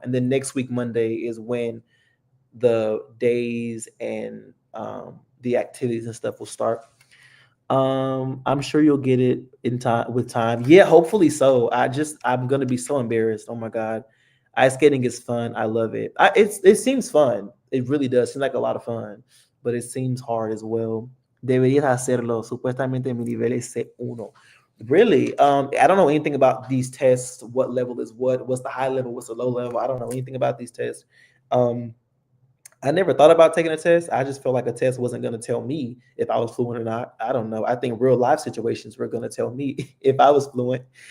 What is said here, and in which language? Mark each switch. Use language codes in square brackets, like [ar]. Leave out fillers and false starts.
[en] And then next week, Monday, is when the days and the activities and stuff will start. I'm sure you'll get it in time with time. Yeah, hopefully so. I'm gonna be so embarrassed. Oh my god, ice skating is fun. I love it. It seems fun. It really does seem like a lot of fun, but it seems hard as well. [es] Deberías hacerlo. Supuestamente mi nivel es C1. [en] Really? I don't know anything about these tests. What level is what? What's the high level? What's the low level? I don't know anything about these tests. Um, I never thought about taking a test. I just felt like a test wasn't going to tell me if I was fluent or not. I don't know. I think real life situations were going to tell me if I was fluent.